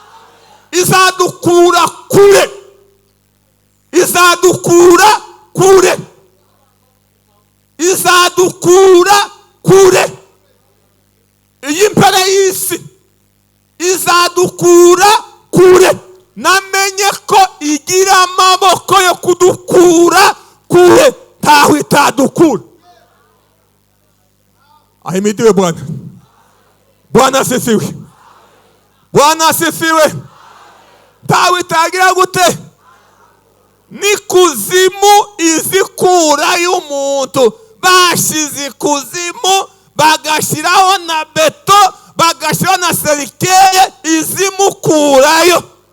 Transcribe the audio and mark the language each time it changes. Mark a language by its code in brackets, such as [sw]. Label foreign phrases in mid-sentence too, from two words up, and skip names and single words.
[rw] Izadukura kure, izadukura kure, izadukura kure. y'isi izadukura kure. Namenye ko igira amaboko yo kudukura kure, ntaho itadukura. [sw] Ahimidiwe Bwana. Bwana asifiwe. Bwana asifiwe. [rw] Ntaho itagira gute? Ni kuzimu izikura y'umuntu. Bashize kuzimu, bagashiraho na beto, bagashiraho na serikeye, izimukurayo.